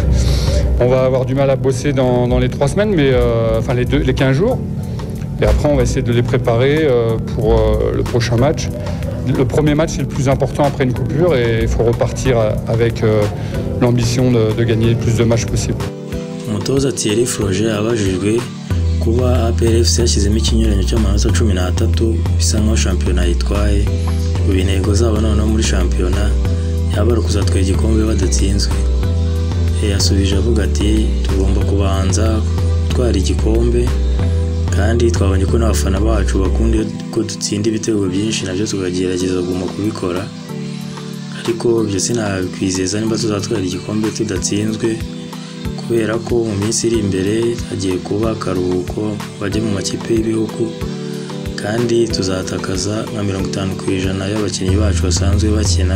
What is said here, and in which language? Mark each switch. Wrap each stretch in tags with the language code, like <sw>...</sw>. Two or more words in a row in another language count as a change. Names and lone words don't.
<fr>On va avoir du mal à bosser dans les 3 semaines, mais enfin les 15 jours. Et après, on va essayer de les préparer pour le prochain match. Le premier match, c'est le plus important après une coupure, et il faut repartir avec l'ambition de gagner le plus de matchs possible.</fr> <rw>Umutoza Thierry Froger abajijwe kuba APRFC yashyizemo ikinyuranyo cy'amanota 13 bisa nkaho shampiyona yitwaye, ubu intego zabo noneho muri shampiyona yabara kuzatwara igikombe badatsinzwe. Yasubije avuga ati tugomba kubanza gutwara igikombe, kandi twabonye ko n'abafana bacu bakunda ko dutsinda ibitego byinshi, nabyo tukagerageza guma kubikora, ariko byo sinabikwizeza niba tuzatwara igikombe tudatsinzwe, kubera ko mu minsi iri imbere hagiye kuba akaruhuko bajya mu makipe y'ibihugu, kandi tuzatakaza nka 50% y'abakinnyi bacu basanzwe bakina.</rw>